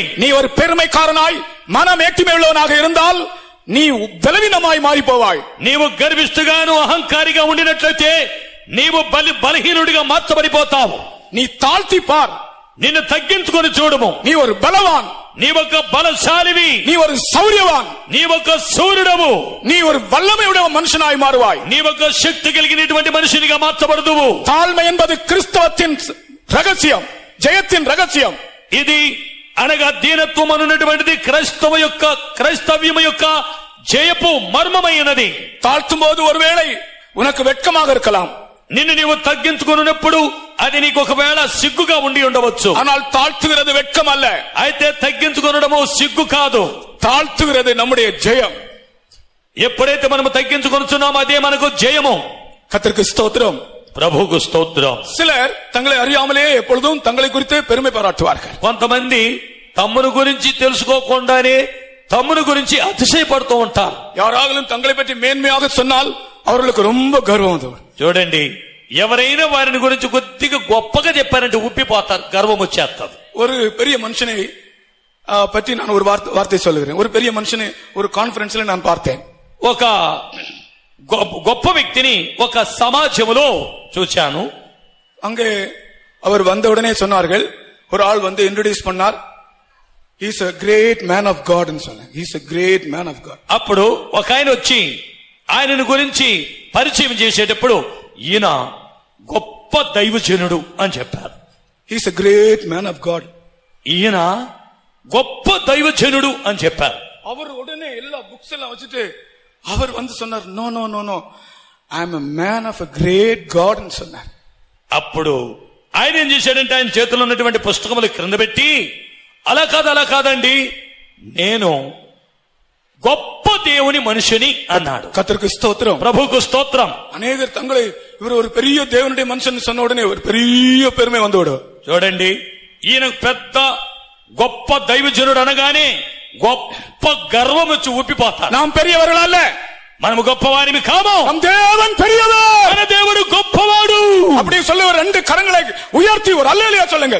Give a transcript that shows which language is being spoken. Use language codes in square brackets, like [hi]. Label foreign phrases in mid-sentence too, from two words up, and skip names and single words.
[ta] நீ ஒரு பெருமைக்காரனாய் மனமேட்டிமை உள்ளவனாக இருந்தால் நீ பலவீனமாய் மாறி போவாய். [te] నీవు గర్విష్ఠుగాను అహంకారిగా ఉండినట్లయితే నీవు బలహీనుడిగా మార్చబడిపోతావు. [ta] நீ தாழ்த்தி பார், [te] నిన్ను తగ్గించుకొని చూడము. [ta] நீ ஒரு பலவான், [te] నీవొక బలశాలివి, [ta] நீ ஒரு சௌரியவான், [te] నీవొక సూర్యుడవు, [ta] நீ ஒரு வல்லமையுடைய மனுஷனாய் மாறுவாய். [te] నీవొక శక్తి కలిగినటువంటి మనిషినిగా మార్చబడదువు. [ta] தாழ்மை என்பது கிறிஸ்தவத்தின் ரகசியம், ஜெயத்தின் ரகசியம். [te] ఇది అనగా దీనత్వం అన్నటువంటిది క్రైస్తవ్యము యొక్క జయపు మర్మమైనది. [ta] தாழ்த்தும் போது ஒருவேளை உனக்கு வெட்கமாக இருக்கலாம். [te] నిన్ను నీవు తగ్గించుకున్నప్పుడు అది నీకు ఒకవేళ సిగ్గుగా ఉండి ఉండవచ్చు. [ta] ஆனால் தாழ்த்துகிறது வெட்கம் அல்ல. [te] అయితే తగ్గించుకొనడము సిగ్గు కాదు, [ta] தாழ்த்துகிறது நம்முடைய ஜெயம். [te] ఎప్పుడైతే మనము తగ్గించుకొనుచున్నామో అదే మనకు జయము. [ta] கர்த்தருக்கு ஸ்தோத்திரம். [te] ప్రభువుకు స్తోత్రం. [ta] சிலர் தங்களை அறியாமலே எப்பொழுதும் தங்களை குறித்து பெருமை பாராட்டுவார்கள். [te] కొంతమంది తమ్మును గురించి తెలుసుకోకుండానే తమ్మును గురించి అతిశయపడుతూ ఉంటారు. [ta] யாராலும் தங்களை பற்றி மேன்மையாக சொன்னால் அவர்களுக்கு ரொம்ப கர்வம். [te] చూడండి, ఎవరైనా వారిని గురించి కొద్దిగా గొప్పగా చెప్పారంటే ఉప్పిపోతారు, గర్వం వచ్చేస్తారు. [ta] ஒரு பெரிய மனுஷனை பற்றி நான் ஒரு வார்த்தை சொல்லுகிறேன். ஒரு பெரிய மனுஷனை ஒரு கான்ஃபரன்ஸ்ல நான் பார்த்தேன். [te] ఒక గొప్ప వ్యక్తిని ఒక సమాజంలో చూచాను. [ta] அங்கே அவர் வந்த உடனே சொன்னார்கள், ஒரு ஆள் வந்து இன்ட்ரோடியூஸ் பண்ணார், [en] he is a great man of God [ta] ன்னு சொன்னார். [en] he is a great man of God. [te] అప్పుడు ఒక ఆయన వచ్చి ఆయనను గురించి పరిచయం చేసేటప్పుడు ఈయన గొప్ప దైవజనుడు అని చెప్పారు. [en] he is a great man of God. [te] ఈయన గొప్ప దైవజనుడు అని చెప్పారు. [ta] அவர் உடனே எல்லா புக்ஸ் எல்லாம் வச்சுட்டு அவர் வந்து சொன்னார், [en] no no no no, I am a man of a great God [ta] ன்னு சொன்னார். [te] అప్పుడు ఆయన ఏం చేశాడంటే ఆయన చేతిలో ఉన్నటువంటి పుస్తకములు క్రింద పెట్టి, అలా కాదండి, నేను గొప్ప దేవుని మనిషిని అన్నాడు. [ta] கர்த்தருக்கு ஸ்தோத்திரம். [te] ప్రభువుకు స్తోత్రం. [ta] அநேகர் தங்களை இவர் ஒரு பெரிய தேவனுடைய மனுஷன் சொன்ன உடனே ஒரு பெரிய பெருமை வந்துவிடும். [te] చూడండి, ఈయన పెద్ద గొప్ప దైవజనుడు అనగానే గొప్ప గర్వం వచ్చి ఊపిపోతారు. [ta] நாம் பெரியவர்கள் அல்ல, [te] మనము గొప్పవారిమి కాము. [ta] நம் தேவன் பெரியவர், [te] మన దేవుడు గొప్పవాడు. [ta] அப்படி சொல்ல ரெண்டு கரங்களை உயர்த்தி ஒரு அல்லேலூயா சொல்லுங்கள்.